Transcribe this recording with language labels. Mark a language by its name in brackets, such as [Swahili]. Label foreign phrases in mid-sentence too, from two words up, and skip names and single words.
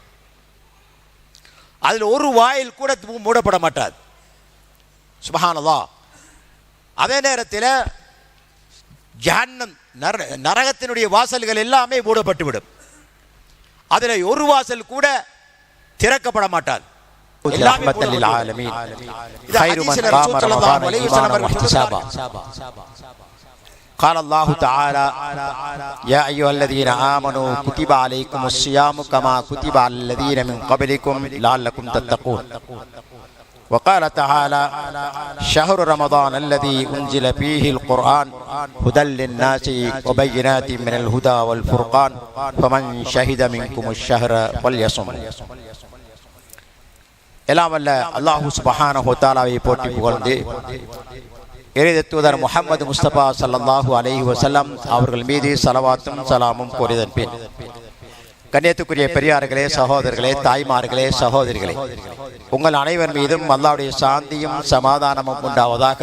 [Tamil] அதில் ஒரு வாயில் கூட மூடப்பட மாட்டாது. சுப்ஹானல்லாஹ். அதே நேரத்தில் ஜஹன்னம் நரகத்தினுடைய வாசல்கள் எல்லாமே மூடப்பட்டுவிடும். அதில் ஒரு வாசல் கூட திறக்கப்பட மாட்டாது. [Arabic] رحمة للعالمين خير من قام رمضان إيمانا واحتسابا قال الله تعالى يا أيها الذين آمنوا كتب عليكم الصيام كما كتب على الذين من قبلكم لعلكم تتقون وقال تعالى شهر رمضان الذي أنزل فيه القرآن هدى للناس وبينات من الهدى والفرقان فمن شهد منكم الشهر فليصم. [Tamil] எல்லாம் வல்ல [Arabic] الله سبحانه وتعالى [Tamil] போற்றி புகழ்ந்து இறை தூதர் முஹம்மது முஸ்தபா [Arabic] صلى الله عليه وسلم [Tamil] அவர்கள் மீது ஸலவாத்தும் ஸலாமும் கூறியதன் பின் கண்ணியத்துக்குரிய பெரியார்களே, சகோதரர்களே, தாய்மார்களே, சகோதரிகளே, உங்கள் அனைவர் மீதும் அல்லாஹ்வுடைய சாந்தியும் சமாதானமும் உண்டாவதாக.